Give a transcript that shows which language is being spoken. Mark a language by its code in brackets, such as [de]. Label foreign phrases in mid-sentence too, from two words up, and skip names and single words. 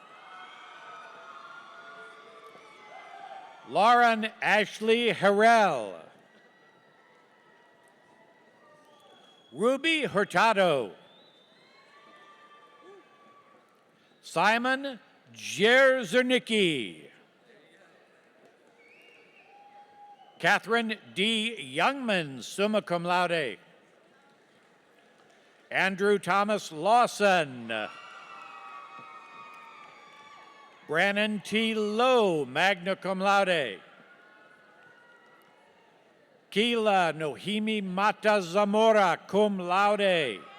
[en] Lauren Ashley Harrell. Ruby Hurtado. Simon Jerzernicki. Catherine D. Youngman, [la] summa cum laude. [en] Andrew Thomas Lawson. Brannon T. Lowe, [la] magna cum laude. [en] Keila Nohimi Mata Zamora, [la] cum laude.